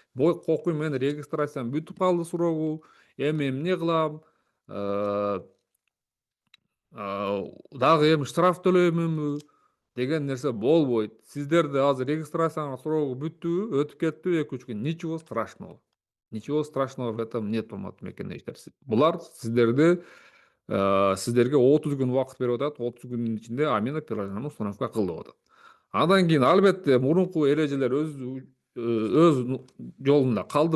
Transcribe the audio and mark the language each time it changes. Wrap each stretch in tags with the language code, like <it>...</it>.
<ky>Бой кокуй, мен регистрациям бүтүп калды суроогу, эми эмне кылам? Дагы эми штраф төлөймүнбү деген нерсе болбойт. Сиздерде азыр регистрацияңар суроогу бүттүбү, өтүп кеттиби 2-3 күн,</ky> <ru>ничего страшного. Ничего страшного в этом нет,</ru> <ky>урматтуу мекендештер. Булар сиздерге 30 күн убакыт берип атат. 30 күндүн ичинде Амина приложениянын установка кыл деп атат. Андан кийин албетте мурунку эрежелер өз жолунда калды.</ky>